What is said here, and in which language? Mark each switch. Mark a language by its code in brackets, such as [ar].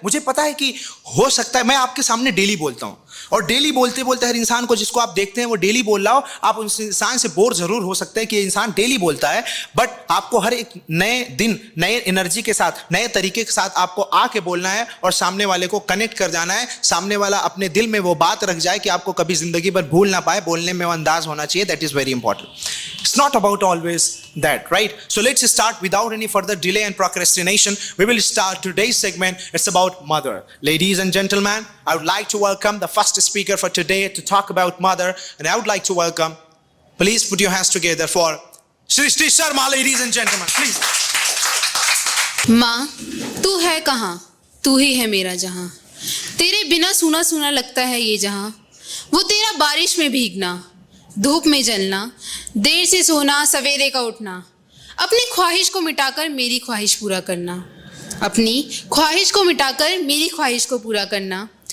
[hi] मुझे पता है कि हो सकता है मैं आपके सामने डेली बोलता हूं, और डेली बोलते बोलते हर इंसान को जिसको आप देखते हैं वो डेली बोल रहा हो, आप उस इंसान से बोर जरूर हो सकते हैं कि ये इंसान डेली बोलता है, बट आपको हर एक नए दिन नए एनर्जी के साथ नए तरीके के साथ आपको आके बोलना है और सामने वाले को कनेक्ट कर जाना है। सामने वाला अपने दिल में वो बात रख जाए कि आपको कभी जिंदगी भर भूल ना पाए। बोलने में वो अंदाज होना चाहिए। [en] That is very important. It's not about always that, right? So let's start without any further delay and procrastination. We will start today's segment. It's about mother. Ladies and gentlemen, I would like to welcome the first speaker for today to talk about mother. And I would like to welcome, please put your hands together for Srishti Sharma, ladies and gentlemen, please. [hi] माँ, तू है कहाँ? तू ही है मेरा जहाँ। तेरे बिना सूना सूना लगता है ये जहाँ। वो तेरा बारिश में भीगना, धूप में जलना, देर से सोना, सवेरे का उठना, अपनी ख्वाहिश को मिटाकर मेरी ख्वाहिश पूरा करना, अपनी ख्वाहिश को मिटाकर मेरी ख्वाहिश को पूरा करना।